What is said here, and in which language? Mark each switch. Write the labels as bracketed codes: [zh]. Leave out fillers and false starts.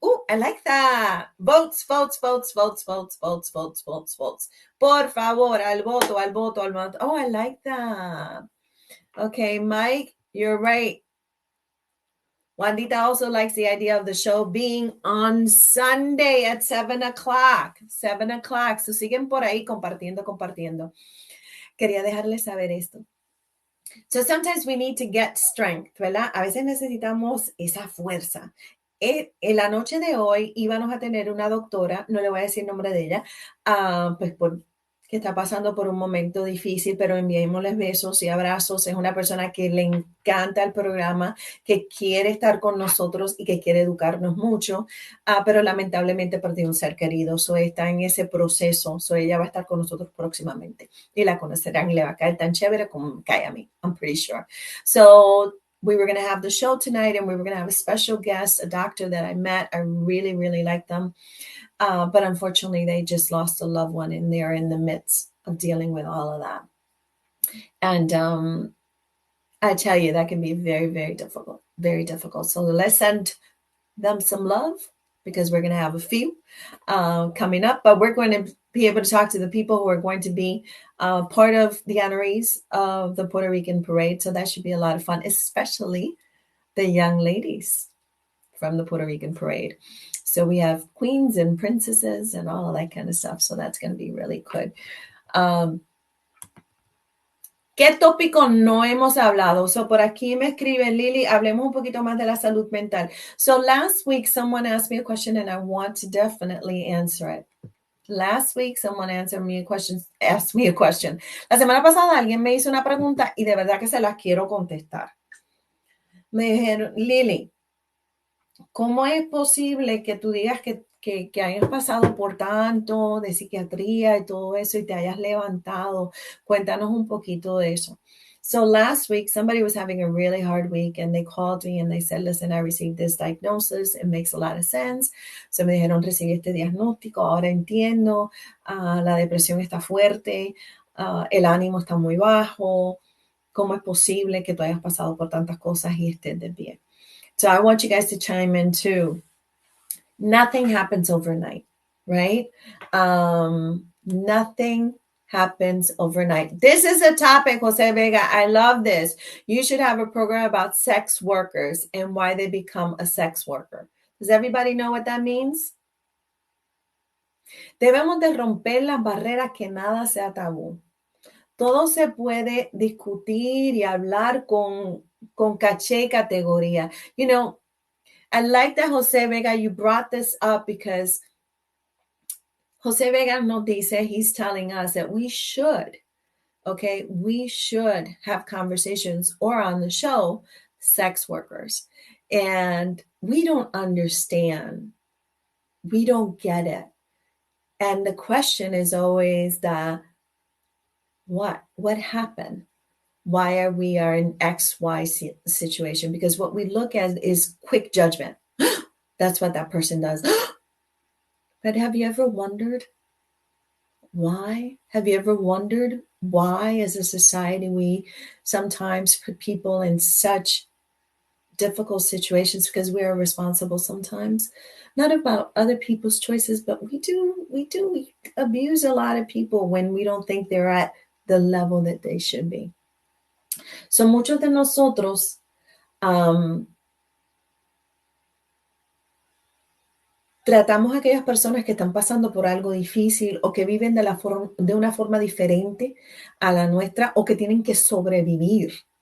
[en] Oh, I like that. Votes. [es] Por favor, al voto. [en] Oh, I like that. Okay, Mike, you're right. Wandita also likes the idea of the show being on Sunday at 7 o'clock. 7 o'clock. [es] So siguen por ahí compartiendo. Quería dejarles saber esto. [en] So sometimes we need to get strength, [es] ¿verdad? A veces necesitamos esa fuerza. En la noche de hoy íbamos a tener una doctora, no le voy a decir el nombre de ella, pues que está pasando por un momento difícil, pero enviémosles besos y abrazos. Es una persona que le encanta el programa, que quiere estar con nosotros y que quiere educarnos mucho, pero lamentablemente perdió un ser querido. So está en ese proceso. So ella va a estar con nosotros próximamente y la conocerán y le va a caer tan chévere como me cae a mí. [en] I'm pretty sure. So we were going to have the show tonight and we were going to have a special guest, a doctor that I met. I really, really like them. But unfortunately, they just lost a loved one and they're in the midst of dealing with all of that. And I tell you, that can be very, very difficult, very difficult. So let's send them some love because we're going to have a few coming up. But we're going to be able to talk to the people who are going to be part of the honorees of the Puerto Rican Parade. So that should be a lot of fun, especially the young ladies from the Puerto Rican Parade. So we have queens and princesses and all of that kind of stuff. So that's going to be really good. [es] ¿Qué tópico no hemos hablado? So por aquí me escribe Lily, hablemos un poquito más de la salud mental. [en] So last week, someone asked me a question and I want to definitely answer it. Last week, someone asked me a question. [es] La semana pasada alguien me hizo una pregunta y de verdad que se las quiero contestar. Me dijeron, Lily, ¿cómo es posible que tú digas que hayas pasado por tanto de psiquiatría y todo eso y te hayas levantado? Cuéntanos un poquito de eso. [en] So last week, somebody was having a really hard week and they called me and they said, listen, I received this diagnosis. It makes a lot of sense. [es] So me dijeron, recibí este diagnóstico, ahora entiendo, la depresión está fuerte, el ánimo está muy bajo. ¿Cómo es posible que tú hayas pasado por tantas cosas y estés de pie? [en] So I want you guys to chime in too. Nothing happens overnight, right? Nothing happens overnight. This is a topic, Jose Vega. I love this. You should have a program about sex workers and why they become a sex worker. Does everybody know what that means? [es] Debemos de romper las barreras, que nada sea tabú. Todo se puede discutir y hablar con caché y categoría. [en] You know, I like that, Jose Vega, you brought this up because Jose Vega [es] nos dice, [en] he's telling us that we should have conversations or on the show, sex workers. And we don't understand. We don't get it. And the question is always what happened? Why are we in XY situation? Because what we look at is quick judgment. That's what that person does. But have you ever wondered why? Have you ever wondered why, as a society, we sometimes put people in such difficult situations because we are responsible sometimes, not about other people's choices, but we abuse a lot of people when we don't think they're at the level that they should be. [es] So muchos de nosotros tratamos a aquellas personas que están pasando por algo difícil o que viven de una forma diferente a la nuestra o que tienen que sobrevivir.